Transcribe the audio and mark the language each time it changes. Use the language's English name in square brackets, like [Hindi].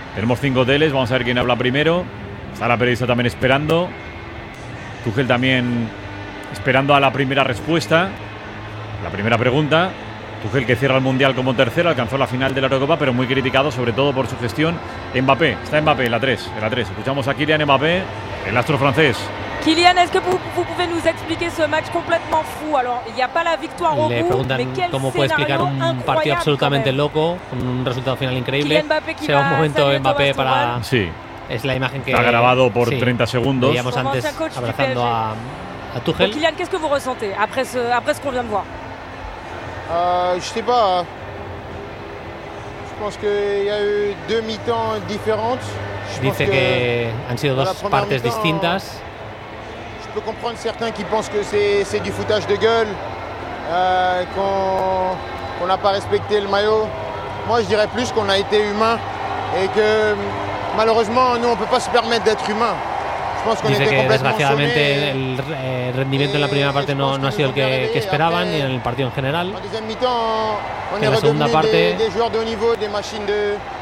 [Spanish] Tenemos 5 teles, vamos a ver quién habla primero. Está la periodista también esperando. Tuchel también esperando a la primera respuesta, la primera pregunta. Tuchel, que cierra el Mundial como tercero, alcanzó la final de la Eurocopa, pero muy criticado, sobre todo por su gestión. Mbappé, está Mbappé, en la 3. Escuchamos a Kylian Mbappé, el astro francés. [French] Kylian, ¿es que vous pouvez nous expliquer ce match complètement fou? Alors, il y a pas la victoire au bout, mais quel scénario incroyable. [Spanish] ¿Cómo puede explicar un partido absolutamente loco, con un resultado final increíble? Kylian Mbappé, sea un momento Mbappé para... Sí. Es la imagen que ha grabado por sí, 30 segundos. Veíamos antes abrazando a Tuchel. [French] Kylian, ¿qué es que vous ressentez après ce qu'on vient de voir? Je sais pas. Je pense que il y a eu deux mi-temps différentes. [Spanish] Dice que han sido dos partes distintas. [French] Je peux comprendre certains qui pensent que c'est du foutage de gueule qu'on n'a pas respecté le maillot. Moi, je dirais plus qu'on a été humain et que malheureusement, nous, on peut pas se permettre d'être humain. Je pense qu'on était complètement sonné. [Spanish] El rendimiento en la primera parte no ha sido el que esperaban, ni en el partido en general. En la segunda parte, [French] des joueurs de haut niveau, des machines de...